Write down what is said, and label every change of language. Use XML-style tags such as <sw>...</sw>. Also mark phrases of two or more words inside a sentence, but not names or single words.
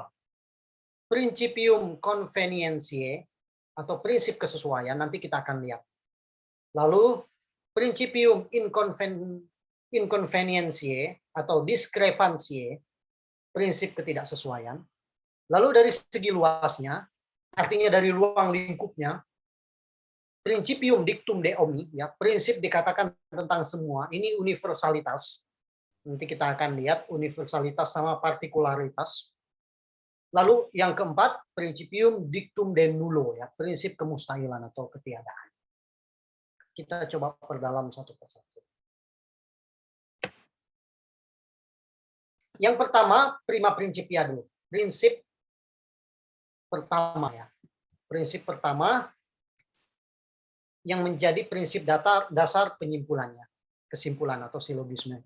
<la>Principium convenientiae</la> <id>atau prinsip kesesuaian, nanti kita akan lihat. Lalu</id> <la>principium inconvenientiae</la> <id>atau discrepantiae, prinsip ketidaksesuaian. Lalu dari segi luasnya, artinya dari ruang lingkupnya,</id> <la>principium dictum de omni,</la> <id>ya, prinsip dikatakan tentang semua, ini universalitas. Nanti kita akan lihat universalitas sama partikularitas. Lalu yang keempat,</id> <la>principium dictum de nullo,</la> <id>ya, prinsip kemustahilan atau ketiadaan. Kita coba perdalam satu persatu. Yang pertama,</id> <la>prima principia</la> <id>dulu. Prinsip pertama, ya. Prinsip pertama yang menjadi prinsip dasar penyimpulannya, kesimpulan atau silogisme.</id>